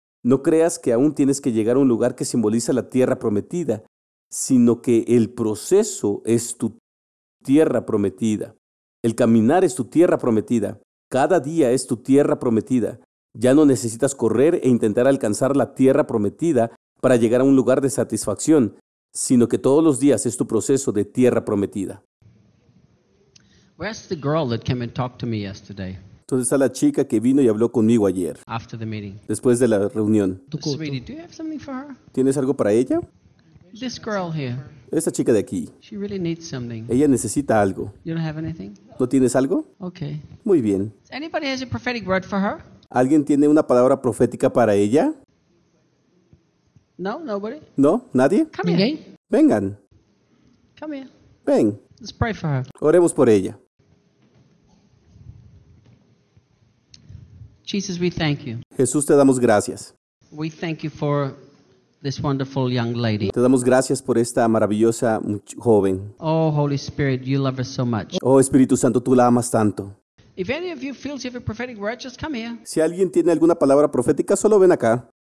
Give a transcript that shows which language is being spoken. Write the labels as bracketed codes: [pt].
[es] No creas que aún tienes que llegar a un lugar que simboliza la tierra prometida, sino que el proceso es tu tierra prometida. El caminar es tu tierra prometida. Cada día es tu tierra prometida. Ya no necesitas correr e intentar alcanzar la tierra prometida para llegar a un lugar de satisfacción, sino que todos los días es tu proceso de tierra prometida. [en] Where's the girl that came and talked to me yesterday? [es] ¿Dónde está la chica que vino y habló conmigo ayer? [en] After the meeting. [es] Después de la reunión. [en] Sweetie, do you have something for her? [es] ¿Tienes algo para ella? [en] This girl here. [es] Esta chica de aquí. [en] She really needs something. [es] Ella necesita algo. [en] You don't have anything? [es] ¿No tienes algo? [en] Okay. [es] Muy bien. [en] Anybody has a prophetic word for her? [es] ¿Alguien tiene una palabra profética para ella? [en] No, nobody. [es] ¿No? ¿Nadie? [en] Come here. [es] Vengan. [en] Come here. [es] Ven. [en] Let's pray for her. [es] Oremos por ella. [en] Jesus, we thank you. [es] Jesús, te damos gracias. [en] We thank you for this wonderful young lady. [es] Te damos gracias por esta maravillosa joven. [en] Oh, Holy Spirit, you love her so much. [es] Oh, Espíritu Santo, tú la amas tanto. [en] If any of you feels you have a prophetic word, just come here. [es] Si alguien tiene alguna palabra profética, solo ven acá.